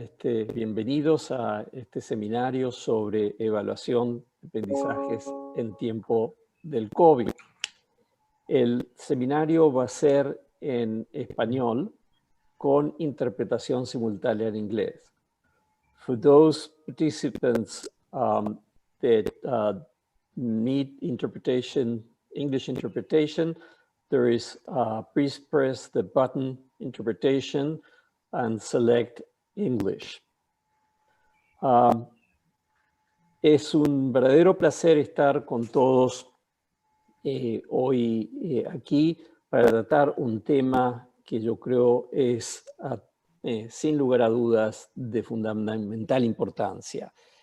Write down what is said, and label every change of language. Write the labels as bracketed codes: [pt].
[es] Bienvenidos a este seminario sobre evaluación de aprendizajes en tiempo del COVID. El seminario va a ser en español con interpretación simultánea en inglés. [en] For those participants that need interpretation, English interpretation, there is please press the button interpretation and select English. [es] Es un verdadero placer estar con todos hoy aquí para tratar un tema que yo creo es, sin lugar a dudas, de fundamental importancia.